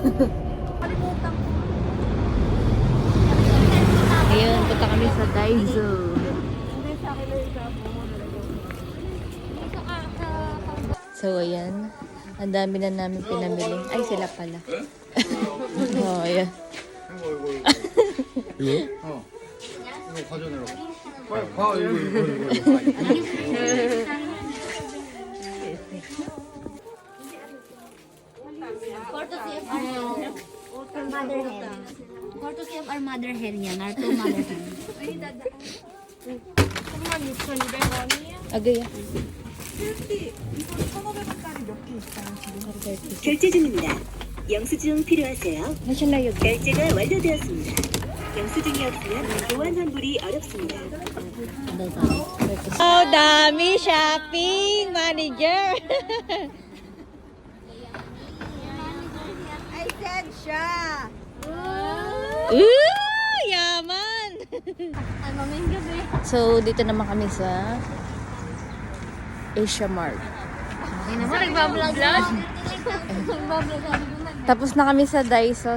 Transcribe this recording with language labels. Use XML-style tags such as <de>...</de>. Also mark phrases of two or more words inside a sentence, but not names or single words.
<tl>Ayun, punta kami sa Daiso. So, ayan. Ang dami na namin pinamili. Ay, sila pala. Oh, ayan.</tl> <ko>이거? 이거 가져내라고. 빨리 봐, 이거.</ko> <en>For to save our mother hen yan. Our two mother hen.</en> <tl>Agay,</tl> <ko>결제 중입니다. 영수증 필요하세요?</ko> <tl>Nasaan na yun?</tl> <ko>결제가 완료되었습니다. 영수증이 없으면 보완 환불이 어렵습니다.</ko> <tl>Oh, dami</tl> <en>shopping manager. I said siya.</en> <tl>Ooh, yaman. Ay, mamayang gabi. So, dito naman kami sa Asia Mart. Ay naman, nagbablog lang. Nagbablog lang. Tapos na kami sa Daiso.</tl>